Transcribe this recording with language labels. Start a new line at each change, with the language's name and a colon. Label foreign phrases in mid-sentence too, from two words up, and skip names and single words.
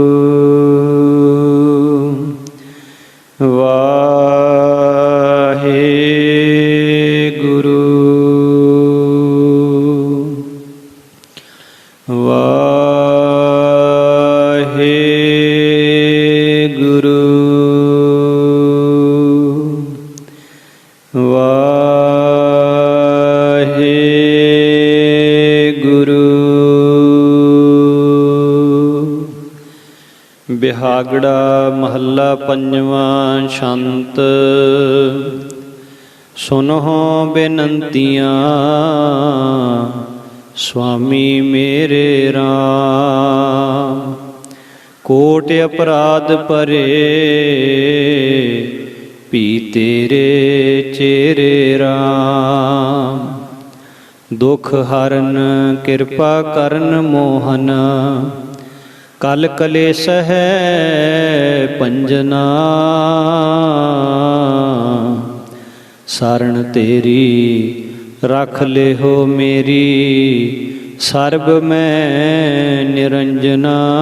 Punjabi: ਵਾਹੇ ਗੁਰੂ ਵਾਹੇ ਗੁਰੂ ਵਾਹੇ ਗੁਰੂ ਬਿਹਾਗੜਾ ਮਹਲਾ ਪੰਜਵਾਂ ਛੰਤ ਸੁਨੋ ਬੇਨੰਤੀਆਂ ਸੁਆਮੀ ਮੇਰੇ ਰਾਮ ਕੋਟ ਅਪਰਾਧ ਪਰੇ ਪੀ ਤੇਰੇ ਚੇਰੇ ਰਾਮ ਦੁਖ ਹਰਨ ਕ੍ਰਿਪਾ ਕਰਨ ਮੋਹਨ ਕਲ ਕਲੇਸ਼ ਹੈ ਪੰਜਨਾ, ਸਰਣ ਤੇਰੀ ਰਖ ਲਿਹੋ ਮੇਰੀ, ਸਰਬ ਮੈਂ ਨਿਰੰਜਨਾ।